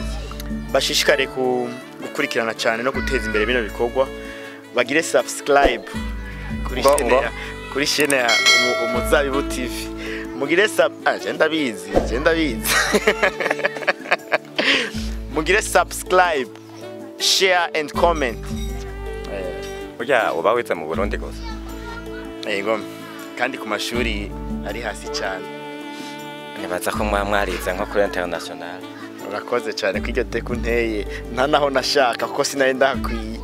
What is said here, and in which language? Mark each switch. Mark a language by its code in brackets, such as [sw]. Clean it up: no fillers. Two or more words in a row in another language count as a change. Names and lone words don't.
[rn] bashishikare gukurikirana cyane no guteza imbere bino bikorwa bagire subscribe kuri chaîne ya Umuzabibu TV mugire agenda bizi mugire subscribe [en] share and comment. [rn] Burya uba wize mu Burundi gusa? Yego kandi ku mashuri ari hasi cyane. Nibaza ko mwarize nko kuri international. urakoze cyane ko iryo teka unteye nta naho nashaka kuko sinari ndahakwiye.